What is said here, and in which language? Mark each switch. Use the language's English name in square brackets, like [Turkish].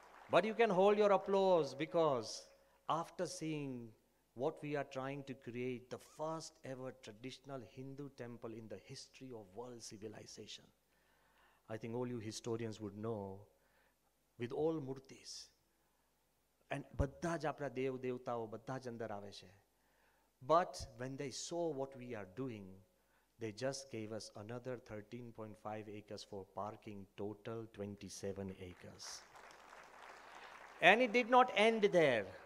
[English] But you can hold your applause, because after seeing what we are trying to create, the first ever traditional Hindu temple in the history of world civilization, I think all you historians would know, with all murtis. And [Gujarati] બધા જ આપણા દેવ દેવતાઓ બધા જ અંદર આવે છે. [English] But when they saw what we are doing, they just gave us another 13.5 acres for parking, total 27 acres. And it did not end there.